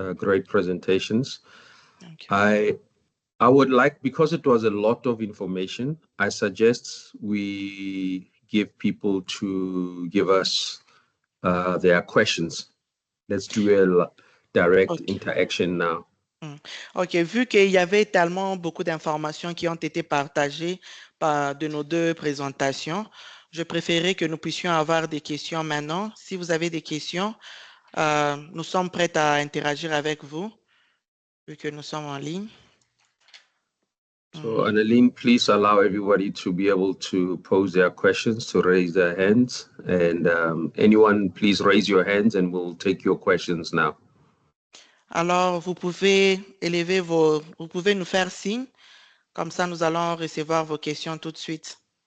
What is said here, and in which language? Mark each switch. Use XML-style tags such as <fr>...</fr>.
<en>Great presentations. Thank you. I would like, because it was a lot of information, I suggest we give people to give us their questions. Let's do a direct interaction now.</en> <fr>OK, vu qu'il y avait tellement beaucoup d'informations qui ont été partagées de nos deux présentations, je préférais que nous puissions avoir des questions maintenant. Si vous avez des questions, nous sommes prêts à interagir avec vous, vu que nous sommes en ligne.</fr> <en>So, Annalene, please allow everybody to be able to pose their questions, to raise their hands. And anyone, please raise your hands and we'll take your questions now.</en> <fr>Alors, vous pouvez vous pouvez nous faire signe. Comme ça, nous allons recevoir vos questions tout de suite.</fr>